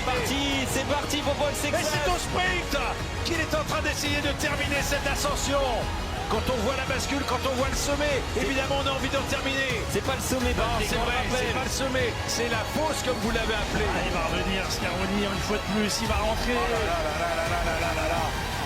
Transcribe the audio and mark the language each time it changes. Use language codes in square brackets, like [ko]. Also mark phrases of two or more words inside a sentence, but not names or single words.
[fr] C'est parti pour Paul Sexas! Et c'est au sprint qu'il est en train d'essayer de terminer cette ascension! Quand on voit la bascule, quand on voit le sommet, évidemment on a envie d'en terminer! C'est pas le sommet, non, c'est vrai, c'est pas le sommet, c'est la fosse comme vous l'avez appelé! Il va revenir, Scaroni, une fois de plus, il va rentrer! Oh là là là là là là là là là!